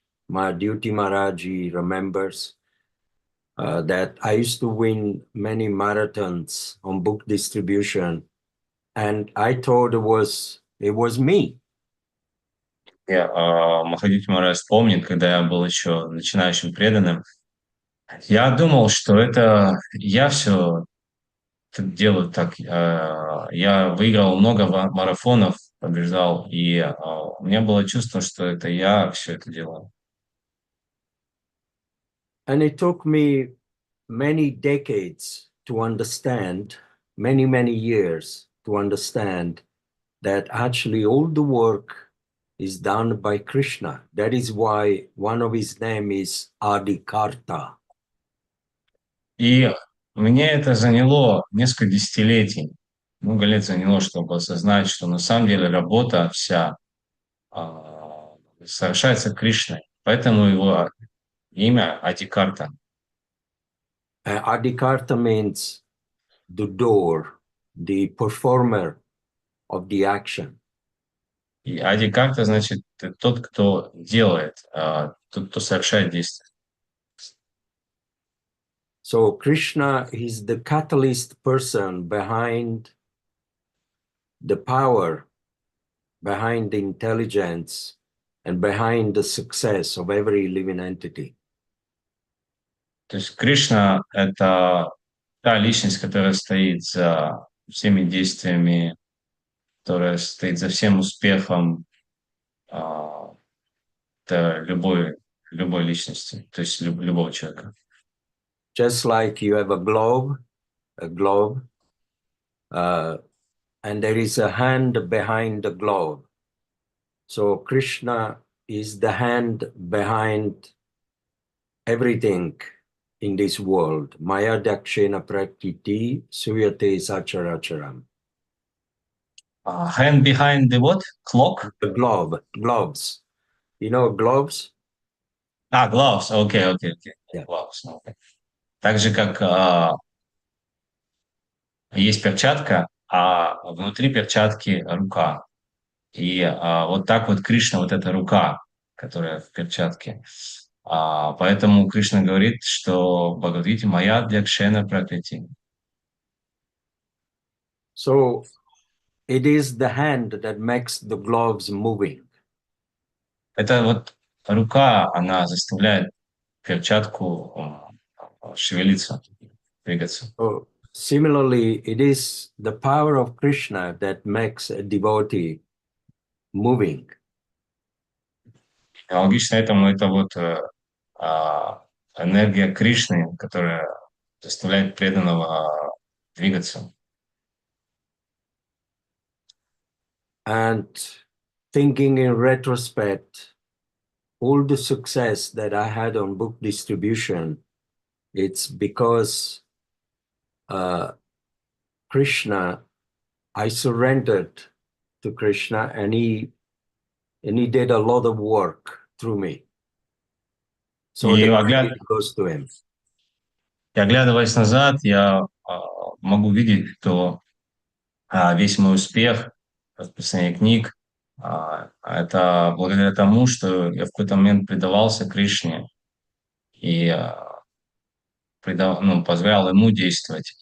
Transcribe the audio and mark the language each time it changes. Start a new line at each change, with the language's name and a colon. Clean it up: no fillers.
English: Mahadhyuti Maharaj, he remembers that I used to win many marathons on book distribution, and I thought it was me.
Russian: Махадьюти Махарадж помнит, когда я был еще начинающим преданным, я думал, что это я все делают так. Я выиграл много марафонов, побеждал, и у меня было чувство, что это я все это делаю.
English: And it took me many decades to understand, many years to understand that actually all the work is done by Krishna. That is why one of his name is Adikarta.
Russian: И мне это заняло несколько десятилетий, много лет заняло, чтобы осознать, что на самом деле работа вся совершается Кришной. Поэтому его имя Адикарта.
English: Adikarta means the door, the performer of the action.
Russian: И Адикарта значит тот, кто делает, тот, кто совершает действие.
English: So Krishna is the catalyst person behind the power, behind the intelligence, and behind the success of every living entity.
Russian: То есть Кришна — это та личность, которая стоит за всеми действиями, которая стоит за всем успехом любой личности, то есть любого человека.
English: Just like you have a globe, and there is a hand behind the globe. So Krishna is the hand behind everything in this world.
Sanskrit: Maya dakshena prakriti suyate sacharacharam.
English: Hand behind the what? Clock? The globes. You know globes? Gloves. Okay. Yeah. Gloves. Okay.
Russian: Так же, как есть перчатка, а внутри перчатки рука. И вот так вот Кришна, вот эта рука, которая в перчатке. Поэтому Кришна говорит, что в Бхагавадгите
Sanskrit: «Мая дякшена пракрити».
English: So it is the hand that makes the gloves moving.
Russian: Это вот рука, она заставляет перчатку шевелиться, двигаться.
English: So similarly, it is the power of Krishna that makes a devotee moving.
Russian: Аналогично этому это вот энергия Кришны, которая заставляет преданного двигаться.
English: And thinking in retrospect, all the success that I had on book distribution, it's because Krishna, I surrendered to Krishna and he did a lot of work through me. So
Russian: И
English: the credit goes to him.
Russian: оглядываясь назад, я могу видеть, что весь мой успех в распространении книг это благодаря тому, что я в какой-то момент предавался Кришне и позволял ему действовать.